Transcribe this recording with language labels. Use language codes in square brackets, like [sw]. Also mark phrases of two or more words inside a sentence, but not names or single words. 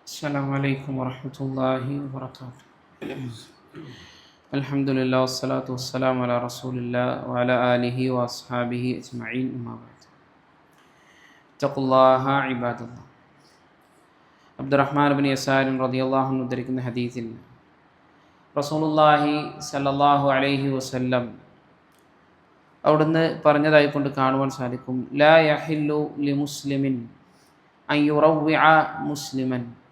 [ar] السلام عليكم ورحمة الله وبركاته. الحمد لله والصلاة والسلام على رسول الله وعلى آله وأصحابه أجمعين أما بعد. اتقوا الله عباد الله. [ml] അബ്ദുറഹ്മാൻ ബിൻ യസാർ റളിയല്ലാഹു അൻഹു ഉദ്ധരിക്കുന്ന ഹദീസിൽ [ar] رسول الله صلى الله عليه وسلم [ml] അവിടുന്ന് പറഞ്ഞതായി കൊണ്ട് കാണുവാൻ സാധിക്കും, [ar] لا يحل لمسلم أن يروع مسلما.